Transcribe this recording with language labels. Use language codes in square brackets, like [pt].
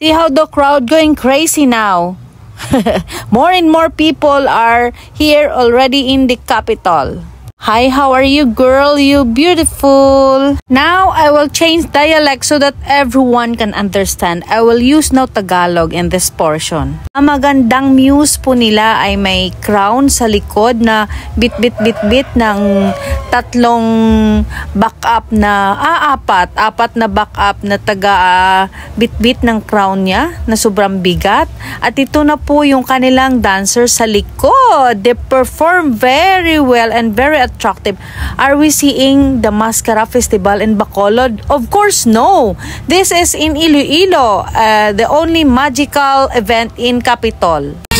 [en] See how the crowd going crazy now. More and more people are here already in the capital. Hi, how are you, girl? You beautiful. Now, I will change dialect so that everyone can understand. I will use now Tagalog in this portion. [tl] Ang magandang muse po nila ay may crown sa likod na bit ng tatlong backup na, apat na backup na taga bit ng crown niya na sobrang bigat. At ito na po yung kanilang dancer sa likod. [en] They perform very well and very attractive. Are we seeing the Mascara Festival in Bacolod? Of course, no. This is in Iloilo, the only magical event in Capitol.